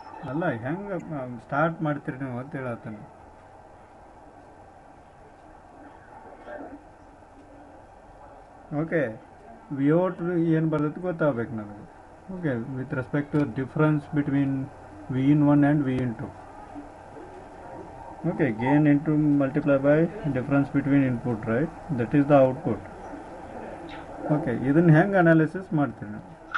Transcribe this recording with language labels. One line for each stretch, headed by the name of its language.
Kannada: ಅಲ್ಲ, ಹೆಂಗೆ ಸ್ಟಾರ್ಟ್ ಮಾಡ್ತೀರಿ ನೀವು ಅಂತ ಹೇಳತ್ತಾನೆ. ಓಕೆ, ವಿಔಟ್ ಏನು ಬರ್ತೈತಿ ಗೊತ್ತಾಗಬೇಕು ನನಗೆ.
English: Okay, with respect to difference between V1 and V2. Okay, gain into multiply by difference between input, right? That is the output.
Kannada: Okay, ಇದನ್ನ ಹೆಂಗೆ ಅನಾಲಿಸಿಸ್ ಮಾಡ್ತೀರಿ ನಾವು?